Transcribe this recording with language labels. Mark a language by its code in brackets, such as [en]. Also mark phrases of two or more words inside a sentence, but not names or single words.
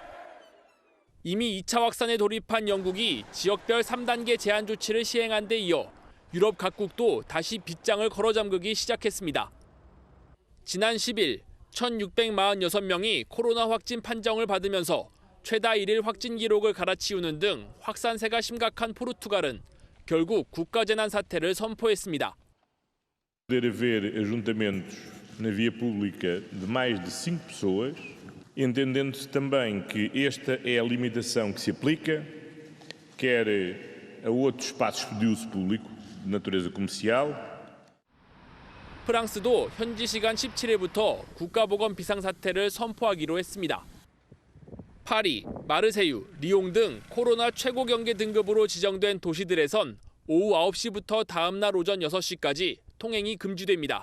[ko] 이미 2차 확산에 돌입한 영국이 지역별 3단계 제한 조치를 시행한 데 이어 유럽 각국도 다시 빗장을 걸어 잠그기 시작했습니다. 지난 10일 1,646명이 코로나 확진 판정을 받으면서 최다 1일 확진 기록을 갈아치우는 등 확산세가 심각한 포르투갈은 결국 국가재난 사태를 선포했습니다. [pt] Poder haver ajuntamentos na via pública de mais de 5 pessoas, entendendo-se também que esta é a limitação que se aplica, quer a outros espaços de uso público de natureza comercial. [ko] 프랑스도 현지 시간 17일부터 국가보건 비상사태를 선포하기로 했습니다. 파리, 마르세유, 리옹 등 코로나 최고 경계 등급으로 지정된 도시들에선 오후 9시부터 다음 날 오전 6시까지 통행이 금지됩니다.